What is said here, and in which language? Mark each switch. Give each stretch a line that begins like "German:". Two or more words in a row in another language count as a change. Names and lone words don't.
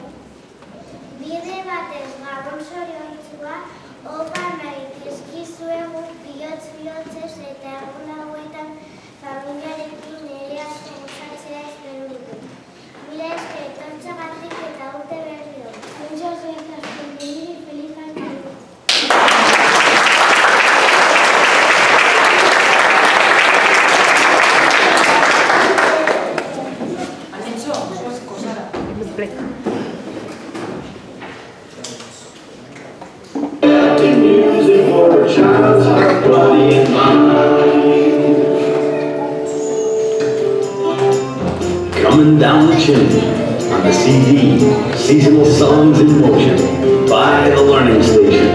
Basque: Bide batez gabon zoriontsua, opa nahi dizkizuegu bihotz-bihotzez eta egun hauetan familiarekin ere asko gozatzea espero dugu. Mila esker etortzeagatik eta urte berri on.
Spanish: Muchas gracias por venir y feliz año nuevo. ¿Han hecho? Cosas.
English: Music for a child's heart, body and mind. Coming down the chimney on the CD, seasonal songs in motion by the learning station.